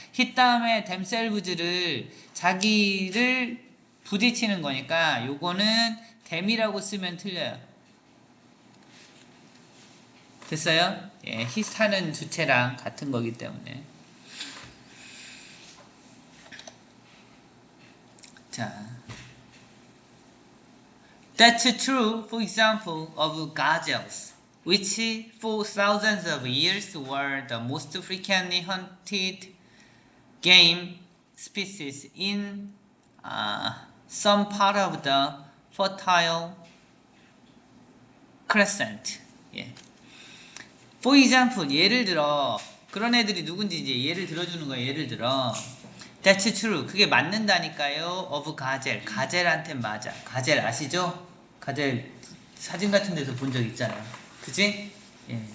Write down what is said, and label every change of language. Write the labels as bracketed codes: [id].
[ko] hit 다음에 themselves를, 자기를 부딪히는 거니까 요거는 them이라고 쓰면 틀려요. 됐어요? 예, hit 하는 주체랑 같은 거기 때문에. [en] 자, that's true, for example, of gazelles, which for thousands of years were the most frequently hunted game species in some part of the Fertile Crescent. 예. [ko] For example, 예를 들어 그런 애들이 누군지 이제 예를 들어주는 거예요. 예를 들어 That's true. 그게 맞는다니까요. of 가젤. 가젤한테 맞아. 가젤 아시죠? 가젤 사진 같은 데서 본 적 있잖아요. 그치? 예.